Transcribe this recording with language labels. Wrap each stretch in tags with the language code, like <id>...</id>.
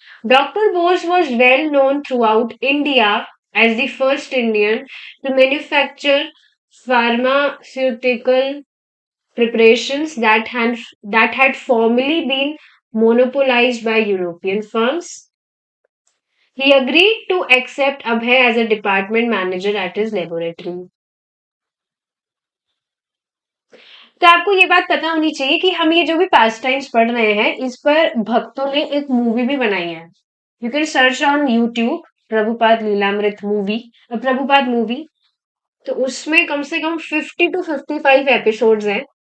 <en>Doctor Bose was well known throughout India as the first Indian to manufacture pharmaceutical preparations that had formerly been monopolized by European firms. He agreed to accept Abhay as a department manager at his laboratory.</en> <hi>तो आपको ये बात पता होनी चाहिए कि हम ये जो भी पास टाइम्स पढ़ रहे हैं इस पर भक्तों ने एक मूवी भी बनाई है।</hi> <en>You can search on YouTube Prabhupada Lilamrita movie, Prabhupada movie.</en> <hi>तो उसमें कम से कम 50 to 55 एपिसोड्स हैं।</hi>